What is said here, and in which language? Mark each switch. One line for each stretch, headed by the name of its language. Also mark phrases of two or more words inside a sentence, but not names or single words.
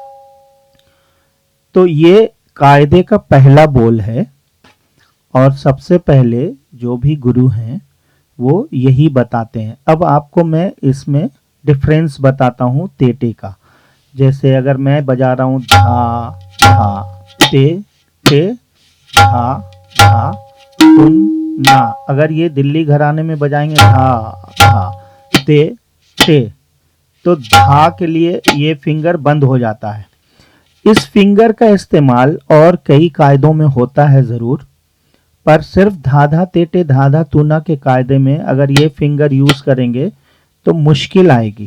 Hindi: तो ये कायदे का पहला बोल है, और सबसे पहले जो भी गुरु हैं वो यही बताते हैं। अब आपको मैं इसमें डिफरेंस बताता हूँ तेटे का। जैसे अगर मैं बजा रहा हूँ धा, धा, ते, टे, धा, धा, तुन, ना। अगर ये दिल्ली घराने में बजाएंगे धा, धा, ते, टे, तो धा के लिए ये फिंगर बंद हो जाता है। इस फिंगर का इस्तेमाल और कई कायदों में होता है ज़रूर, पर सिर्फ धाधा तेटे धाधा तूना के कायदे में अगर ये
English: finger use
Hindi: करेंगे तो मुश्किल आएगी।